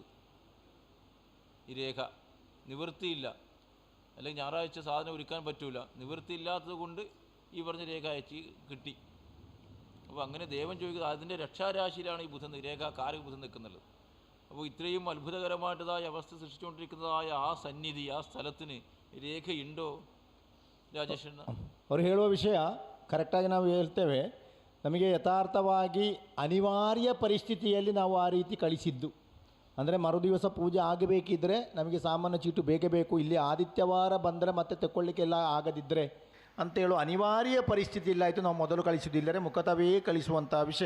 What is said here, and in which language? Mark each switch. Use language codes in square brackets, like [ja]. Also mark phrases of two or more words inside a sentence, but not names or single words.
[ml] ഈ രേഖ നിവൃത്തിയില്ല, അല്ലെങ്കിൽ ഞായറാഴ്ച സാധനം ഒരുക്കാൻ പറ്റൂല, നിവൃത്തിയില്ലാത്തത് കൊണ്ട് ഈ പറഞ്ഞ രേഖ അയച്ച് കിട്ടി. അപ്പോൾ അങ്ങനെ ദേവൻ ചോദിക്കുന്നത് അതിൻ്റെ രക്ഷാരാശിയിലാണ് ഈ ബുധൻ, രേഖാകാരക ബുധൻ നിൽക്കുന്നത്. അപ്പോൾ ഇത്രയും അത്ഭുതകരമായിട്ടതായ അവസ്ഥ സൃഷ്ടിച്ചുകൊണ്ടിരിക്കുന്നതായ ആ സന്നിധി, ആ സ്ഥലത്തിന് രേഖയുണ്ടോ ರಾಜೇಶ್? [kn] ಅವರು ಹೇಳುವ ವಿಷಯ ಕರೆಕ್ಟಾಗಿ ನಾವು ಹೇಳ್ತೇವೆ. ನಮಗೆ ಯಥಾರ್ಥವಾಗಿ ಅನಿವಾರ್ಯ ಪರಿಸ್ಥಿತಿಯಲ್ಲಿ ನಾವು ಆ ರೀತಿ ಕಳಿಸಿದ್ದು. ಅಂದರೆ ಮರುದಿವಸ ಪೂಜೆ ಆಗಬೇಕಿದ್ದರೆ ನಮಗೆ ಸಾಮಾನ್ಯ ಚೀಟು ಬೇಕೇ ಬೇಕು, ಇಲ್ಲಿ ಆದಿತ್ಯವಾರ ಬಂದರೆ ಮತ್ತೆ ತಗೊಳ್ಳಿಕ್ಕೆಲ್ಲ ಆಗದಿದ್ದರೆ ಅಂತೇಳು ಅನಿವಾರ್ಯ ಪರಿಸ್ಥಿತಿ ಇಲ್ಲಾಯಿತು, ನಾವು ಮೊದಲು ಕಳಿಸುವುದಿಲ್ಲರೆ ಮುಖತವೇ ಕಳಿಸುವಂಥ ವಿಷಯ.